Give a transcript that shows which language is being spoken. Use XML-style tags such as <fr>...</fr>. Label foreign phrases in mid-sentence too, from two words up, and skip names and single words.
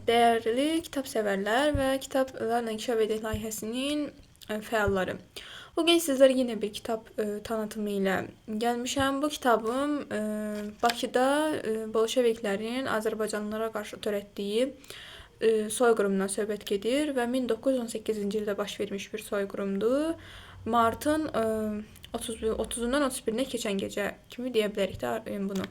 <tr>Değerli kitap severler ve kitaplarla inkişaf eden</tr> <az>layihəsinin fəalları.</az> <tr>Bugün sizlere yine bir kitap tanıtımı</tr> <az>ilə gəlmişəm. Bu kitabım Bakıda Bolşeviklərin Azərbaycanlılara qarşı törətdiyi soyqırımdan söhbət gedir və 1918-ci ildə baş vermiş bir soyqırımdır. Martın 30-dan 31-nə keçən gecə kimi deyə bilərik də bunu.</az>